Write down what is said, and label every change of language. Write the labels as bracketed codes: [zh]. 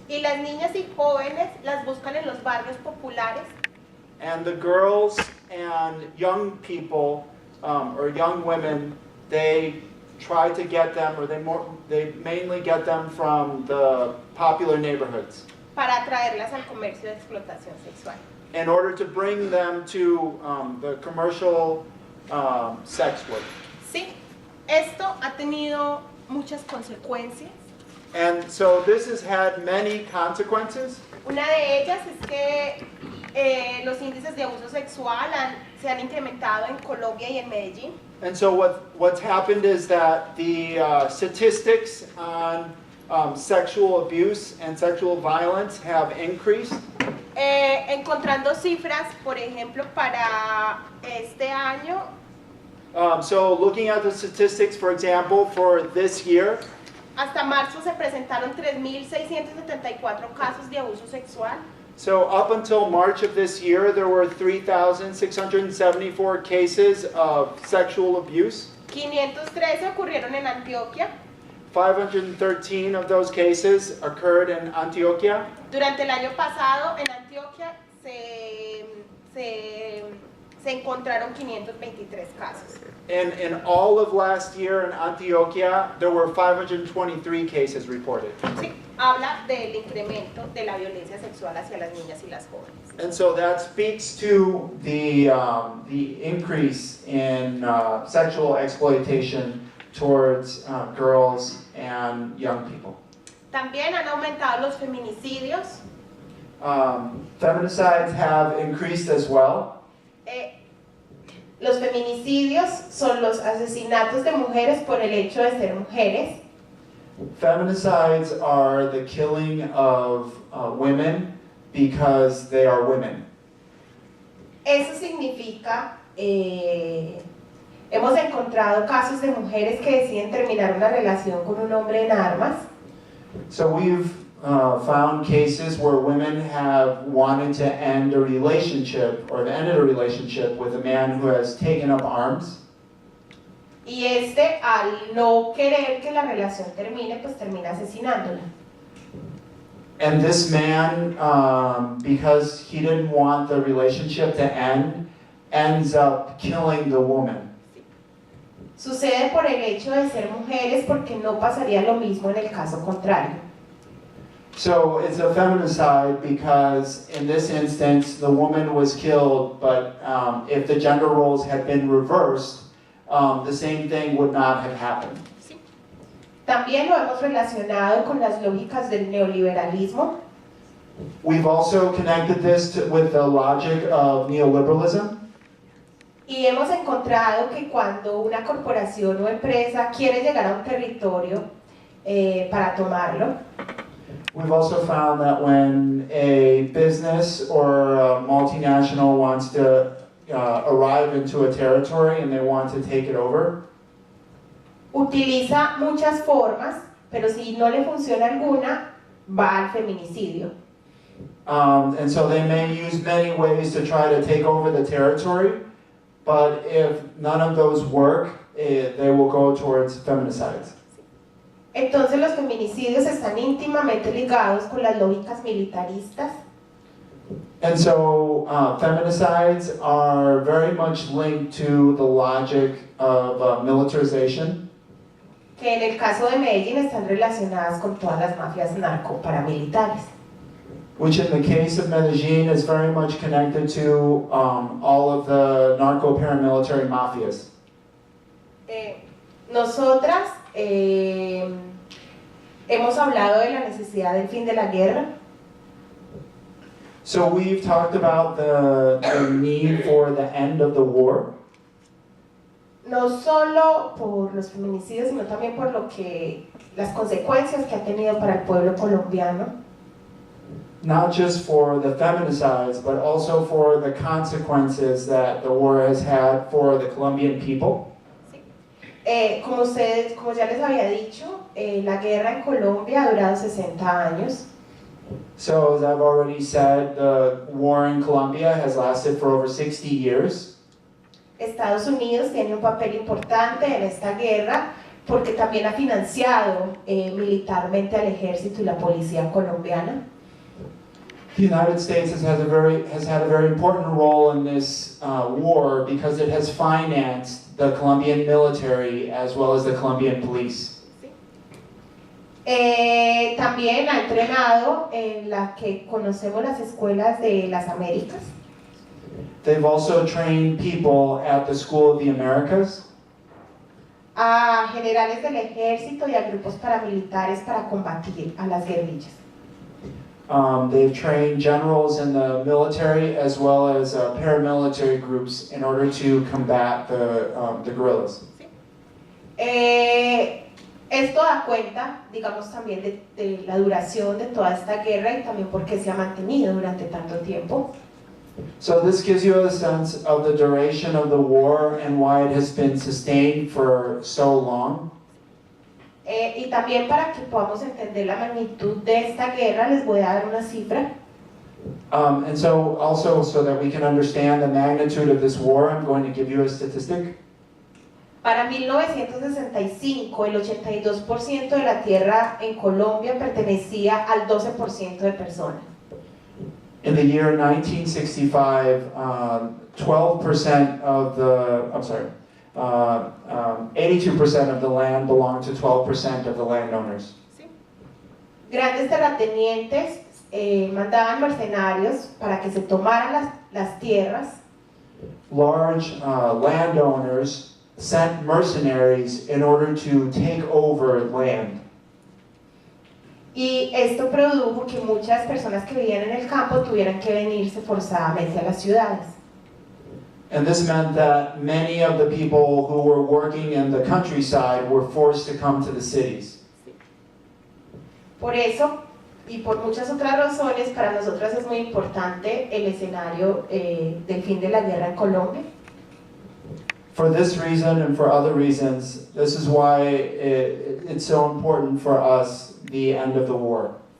[es] Y las niñas y jóvenes las buscan en los barrios populares. [en] And the girls and young people or young women, they try to get them, or they mainly get them from the popular neighborhoods [es] Para atraerlas al comercio de explotación sexual. [en] in order to bring them to the commercial sex work. [es] Sí, esto ha tenido muchas consecuencias. [en] And so this has had many consequences. [es] Una de ellas es que Los índices de abuso sexual se han incrementado en Colombia y en Medellín. [en] And so what's happened is that the statistics on sexual abuse and sexual violence have increased. [es] Encontrando cifras, por ejemplo, para este año, [en] So looking at the statistics, for example, for this year, [es] hasta marzo se presentaron 3.674 casos de abuso sexual. [en] so up until March of this year, there were 3,674 cases of sexual abuse. [es] 513 ocurrieron en Antioquia. [en] 513 of those cases occurred in Antioquia. [es] Durante el año pasado, en Antioquia se encontraron 523 casos. [en] And in all of last year in Antioquia, there were 523 cases reported. [es] Sí, habla del incremento de la violencia sexual hacia las niñas y las jóvenes. [en] And so that speaks to The increase in sexual exploitation towards girls and young people. [es] También han aumentado los feminicidios. [en] Feminicides have increased as well. [es] Los feminicidios son los asesinatos de mujeres por el hecho de ser mujeres. [en] Feminicides are the killing of women because they are women. [es] Eso significa, hemos encontrado casos de mujeres que deciden terminar una relación con un hombre en armas. [en] So we've found cases where women have wanted to end a relationship or have ended a relationship with a man who has taken up arms. [es] Y al no querer que la relación termine, pues termina asesinándola. [en] And this man, because he didn't want the relationship to end, ends up killing the woman. [es] Sucede por el hecho de ser mujeres porque no pasaría lo mismo en el caso contrario. [en] So it's a feminicide because in this instance the woman was killed, but if the gender roles had been reversed, the same thing would not have happened. [es] También lo hemos relacionado con las lógicas del neoliberalismo. [en] We've also connected this with the logic of neoliberalism. [es] Y hemos encontrado que cuando una corporación o empresa quiere llegar a un territorio para tomarlo, [en] We've also found that when a business or a multinational wants to arrive into a territory and they want to take it over, [es] utiliza muchas formas, pero si no le funciona alguna, va al feminicidio. [en] and so they may use many ways to try to take over the territory, but if none of those work, they will go towards feminicides. [es] Entonces los feminicidios están íntimamente ligados con las lógicas militaristas, [en] And so feminicides are very much linked to the logic of militarization, [es] que en el caso de Medellín están relacionadas con todas las mafias narcoparamilitares. [en] which in the case of Medellin is very much connected to all of the narco-paramilitary mafias. [es] Nosotras hemos hablado de la necesidad del fin de la guerra. [en] So we've talked about the need for the end of the war, [es] No solo por los feminicidios, sino también por las consecuencias que ha tenido para el pueblo colombiano. [en] not just for the feminicides, but also for the consequences that the war has had for the Colombian people. [es] Como ya les había dicho, la guerra en Colombia ha durado 60 años. [en] So as I've already said, the war in Colombia has lasted for over 60 years. [es] Estados Unidos tiene un papel importante en esta guerra porque también ha financiado militarmente al ejército y la policía colombiana. [en] The United States has had a very important role in this war because it has financed the Colombian military as well as the Colombian police. [es] También ha entrenado en la que conocemos las escuelas de las Américas. [en] They've also trained people at the School of the Americas, [es] A generales del ejército y a grupos paramilitares para combatir a las guerrillas. [en] They've trained generals in the military as well as paramilitary groups in order to combat the guerrillas. [es] Esto da cuenta, digamos, también de la duración de toda esta guerra y también por qué se ha mantenido durante tanto tiempo. [en] So this gives you a sense of the duration of the war and why it has been sustained for so long. [es] Y también para que podamos entender la magnitud de esta guerra, les voy a dar una cifra. [en] And so also so that we can understand the magnitude of this war, I'm going to give you a statistic. [es] Para 1965, el 82% de la tierra en Colombia pertenecía al 12% de personas. [en] In the year 1965, 12% of the, 82% of the land belonged to 12% of the landowners. [es] Grandes terratenientes mandaban mercenarios para que se tomaran las tierras. [en] Large landowners sent mercenaries in order to take over land. [es] Y esto produjo que muchas personas que vivían en el campo tuvieran que venirse forzadamente a las ciudades. [en] And this meant that many of the people who were working in the countryside were forced to come to the cities. [es] Por eso, y por muchas otras razones, para nosotras es muy importante el escenario del fin de la guerra en Colombia. [en] For this reason and for other reasons, this is why it's so important for us, the end of the war.